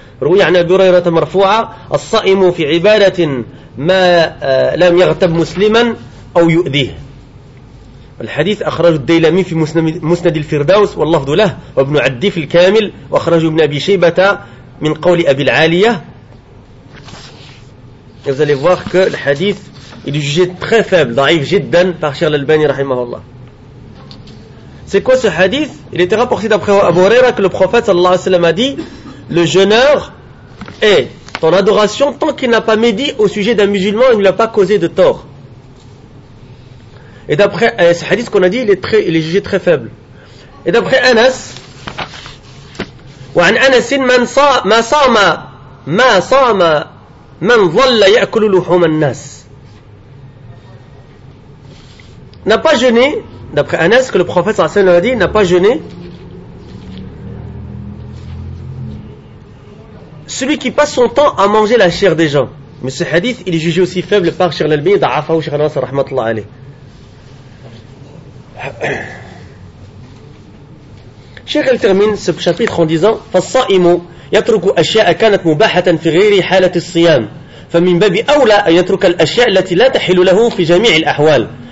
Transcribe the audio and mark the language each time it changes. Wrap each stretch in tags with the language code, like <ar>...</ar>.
<ar>روي عن أبي هريرة مرفوعة الصائم في عبادة ما لم يغتب مسلما أو يؤذيه. الحديث أخرج الديلمي في مسند الفردوس واللفظ له وابن عدي في الكامل وأخرج ابن أبي شيبة من قول أبي العالية. ذلك فقط الحديث</ar> <fr>Il est jugé très faible, d'arrive jiddan, par Cheikh Al-Albani, rahimahullah. C'est quoi ce hadith? Il était rapporté d'après Abu Huraira que le prophète, sallallahu alayhi wa sallam, a dit « Le jeûneur est ton adoration tant qu'il n'a pas médit au sujet d'un musulman et ne lui a pas causé de tort. » Et d'après ce hadith qu'on a dit, il est jugé très faible. Et d'après Anas, «</fr> <ar>Wa an anasin man sa'ma man dhalla ya'kulu luhum an-nas</ar> <fr>» n'a pas jeûné, d'après Anas, que le prophète sallallahu alayhi wa sallam a dit, n'a pas jeûné celui qui passe son temps à manger la chair des gens. Mais ce hadith, il est jugé aussi faible par Cheikh Al-Albani da'afa ou Cheikh Anas rahmatullah alayh. Cheikh Al termine ce chapitre en disant</fr> <ar>فالصائم يترك أشياء كانت مباحة في غير حالة الصيام فمن باب أولى أن يترك الأشياء التي لا تحل له في جميع الأحوال.</ar>